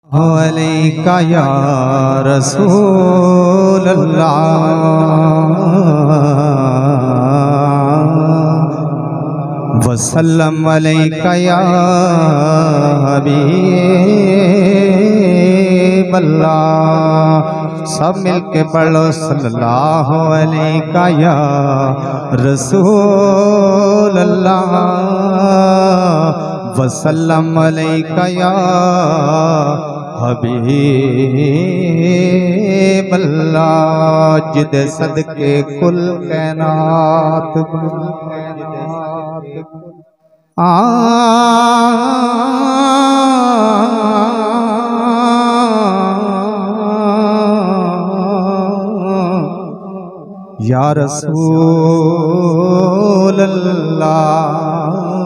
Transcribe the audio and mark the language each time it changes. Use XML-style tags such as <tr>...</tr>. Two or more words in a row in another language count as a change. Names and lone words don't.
<ar>عليك يا رسول الله وسلم عليك يا حبيب الله.</ar> <pa>سب مل کے پڑھو</pa> <ar>صلى الله عليك يا رسول الله وسلم عليك يا حبيب الله.</ar> <pa>جدے صدقے کل کائنات</pa> <ar>يا رسول الله.</ar>